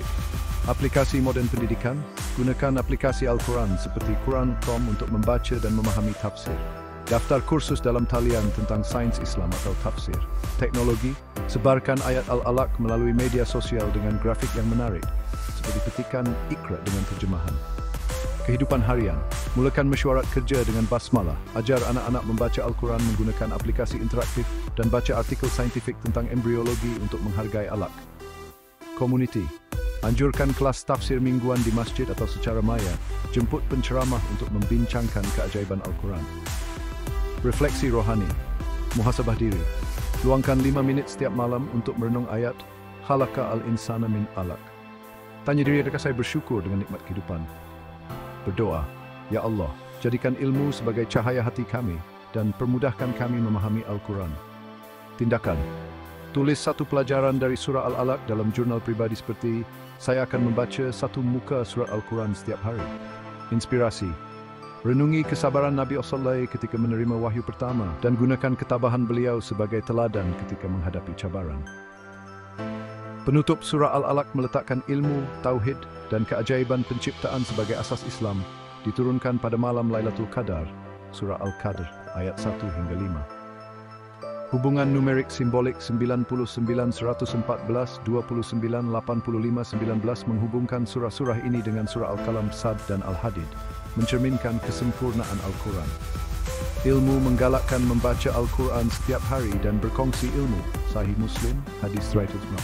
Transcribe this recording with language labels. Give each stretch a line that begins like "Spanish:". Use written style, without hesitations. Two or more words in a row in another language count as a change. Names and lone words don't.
Malay: Aplikasi modern pendidikan, gunakan aplikasi Al-Quran seperti Quran.com untuk membaca dan memahami tafsir. Daftar kursus dalam talian tentang sains Islam atau tafsir. Teknologi, sebarkan ayat Al-Alaq melalui media sosial dengan grafik yang menarik, seperti petikan Iqra dengan terjemahan. Kehidupan harian, mulakan mesyuarat kerja dengan basmalah, ajar anak-anak membaca Al-Quran menggunakan aplikasi interaktif, dan baca artikel saintifik tentang embriologi untuk menghargai alaq. Komuniti, anjurkan kelas tafsir mingguan di masjid atau secara maya, jemput penceramah untuk membincangkan keajaiban Al-Quran. Refleksi rohani, muhasabah diri, luangkan 5 minit setiap malam untuk merenung ayat
Arabic: خلق الإنسان من علق.
Malay: Tanya diri, adakah saya bersyukur dengan nikmat kehidupan? Berdoa, ya Allah, jadikan ilmu sebagai cahaya hati kami dan permudahkan kami memahami Al-Quran. Tindakan, tulis 1 pelajaran dari surah Al-Alaq dalam jurnal pribadi seperti saya akan membaca 1 muka surat Al-Quran setiap hari. Inspirasi, renungi kesabaran Nabi SAW ketika menerima wahyu pertama dan gunakan ketabahan beliau sebagai teladan ketika menghadapi cabaran. Penutup surah Al-Alaq meletakkan ilmu, tauhid, dan keajaiban penciptaan sebagai asas Islam, diturunkan pada malam Lailatul Qadar, surah Al-Qadr, ayat 1 hingga 5. Hubungan numerik simbolik 99, 114, 29, 85, 19 menghubungkan surah-surah ini dengan surah Al-Qalam, Sad, dan Al-Hadid, mencerminkan kesempurnaan Al-Quran. Ilmu menggalakkan membaca Al-Quran setiap hari dan berkongsi ilmu, Sahih Muslim, hadis 190.